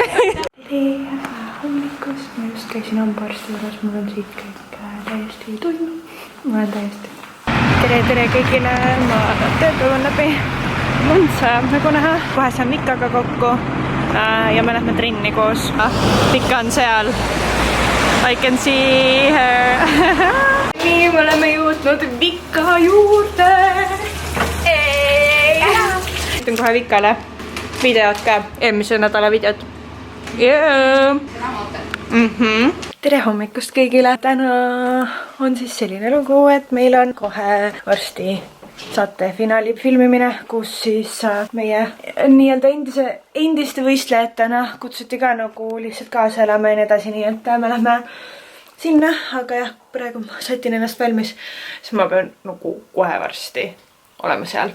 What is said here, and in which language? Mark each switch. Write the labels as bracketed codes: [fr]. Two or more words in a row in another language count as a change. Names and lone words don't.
[et] Hommikust ma just käisin hambaarsti juures, mul on siit kõik täiesti tunnu. Ma olen täiesti. Tere kõigile, ma tööpäevan läbi. Lund sajab nagu näha. Kohe saan Mikaga kokku ja me lähme trenni koos. Mika on seal. [en] I can see her. [et] Nii, me oleme jõudnud Mika juurde. Ütlen kohe Mikale videot ka, eelmise nädala videot. Tere hommikust kõigile! Täna on siis selline lugu, et meil on kohe varsti saate finaali filmimine, kus siis meie nii-öelda endiste võistlejatena kutsuti ka nagu lihtsalt kaasa elama ja nii edasi, nii et me lähme sinna, aga jah, praegu ma sätin ennast valmis, siis ma pean nagu kohe varsti olema seal.